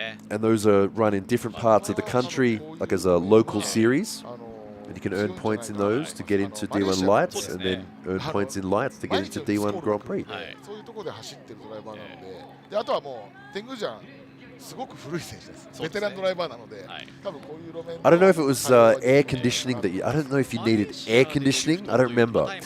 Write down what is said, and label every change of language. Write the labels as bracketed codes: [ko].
[en] And those are run in different parts of the country, like as a local series. And you can earn points in those to get into D1 Lights, and then earn points in Lights to get into D1 Grand Prix. [ja] そういうところで走ってるドライバーなので、あとはもう天狗ジャンすごく古い選手です。ベテランドライバーなので、多分こういう路面。 [en] I don't know if it was air conditioning that I don't know if you needed air conditioning. I don't remember.